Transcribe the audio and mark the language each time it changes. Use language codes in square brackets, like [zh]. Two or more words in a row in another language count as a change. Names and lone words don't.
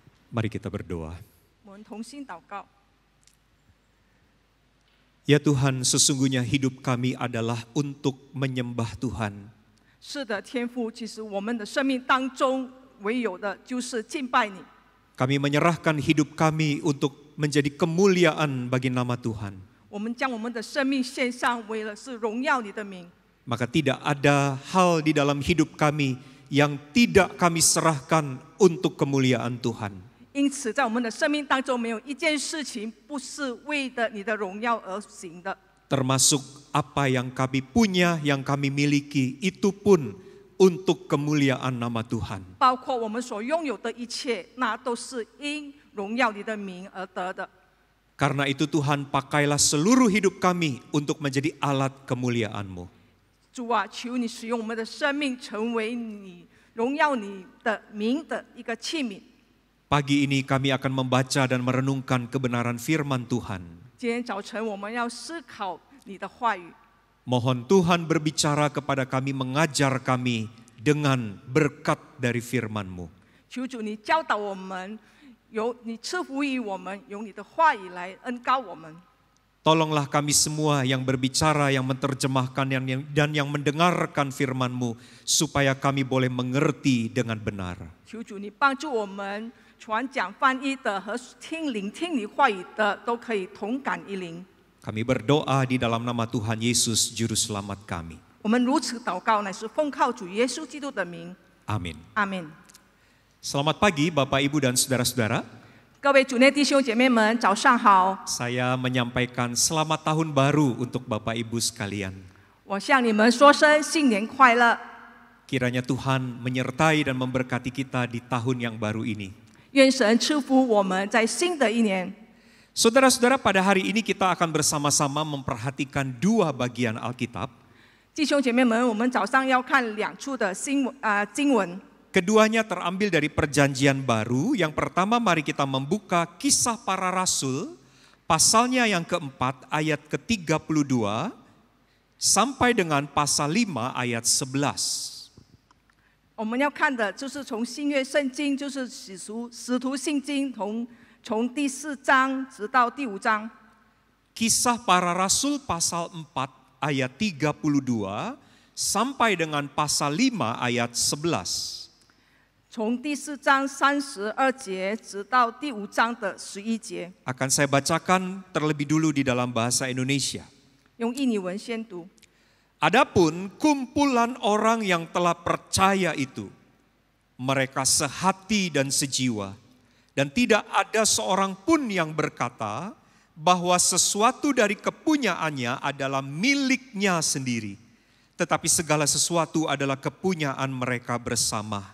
[id] Mari kita berdoa. [zh] 我们同心祷告。 [id] Ya Tuhan, sesungguhnya hidup kami adalah untuk menyembah Tuhan. [zh] 是的，天父，其实我们的生命当中唯有的就是敬拜你。 [id] Kami menyerahkan hidup kami untuk menjadi kemuliaan bagi nama Tuhan. [zh] 我们将我们的生命献上，为了是荣耀你的名。 [id] Maka tidak ada hal di dalam hidup kami yang tidak kami serahkan untuk kemuliaan Tuhan. [zh] 因此，在我们的生命当中，没有一件事情不是为了你的荣耀而行的。 [id] Termasuk apa yang kami punya, yang kami miliki, itu pun untuk kemuliaan nama Tuhan. [zh] 包括我们所拥有的一切，那都是因荣耀你的名而得的。 [id] Karena itu Tuhan, pakailah seluruh hidup kami untuk menjadi alat kemuliaan-Mu. [zh] 主啊，求你使用我们的生命，成为你荣耀你的名的一个器皿。 [id] Pagi ini kami akan membaca dan merenungkan kebenaran firman Tuhan. [zh] 今天早晨我们要思考你的话语， [id] Mohon Tuhan berbicara kepada kami, mengajar kami dengan berkat dari firman-Mu. [zh] 求主你教导我们，由你赐福于我们，用你的话语来恩膏我们。 [id] Tolonglah kami semua yang berbicara, yang menerjemahkan, dan yang mendengarkan firman-Mu, supaya kami boleh mengerti dengan benar. [zh] 求主你帮助我们，传讲翻译的和聆听你话语的，都可以同感一灵。 [id] Kami berdoa di dalam nama Tuhan Yesus, Juru Selamat kami. [zh] 我们如此祷告，乃是奉靠主耶稣基督的名。 [id] Amin. [zh] 阿门。 [id] Selamat pagi Bapak, Ibu, dan Saudara-saudara. [zh] 各位主内弟兄姐妹们，早上好！ [id] Saya menyampaikan selamat tahun baru untuk Bapak Ibu sekalian. [zh] 我向你们说声新年快乐， [id] Kiranya Tuhan menyertai dan memberkati kita di tahun yang baru ini. [zh] 愿神赐福我们在新的一年。 [id] Saudara-saudara, pada hari ini kita akan bersama-sama memperhatikan dua bagian Alkitab. [zh] 弟兄姐妹们，我们早上要看两处的经文。 [id] Keduanya terambil dari Perjanjian Baru. Yang pertama, mari kita membuka Kisah Para Rasul, pasalnya yang keempat, ayat ke-32, sampai dengan pasal 5, ayat 11. [zh] 我们要看的就是从新约圣经，就是使徒信经，从第4章直到第5章。 [id] Kisah Para Rasul pasal 4, ayat 32, sampai dengan pasal 5, ayat 11. [zh] 从第4章32节直到第5章的11节， [id] Akan saya bacakan terlebih dulu di dalam bahasa Indonesia. [zh] 用印尼文先读。 [id] Adapun kumpulan orang yang telah percaya itu, mereka sehati dan sejiwa, dan tidak ada seorang pun yang berkata bahwa sesuatu dari kepunyaannya adalah miliknya sendiri, tetapi segala sesuatu adalah kepunyaan mereka bersama.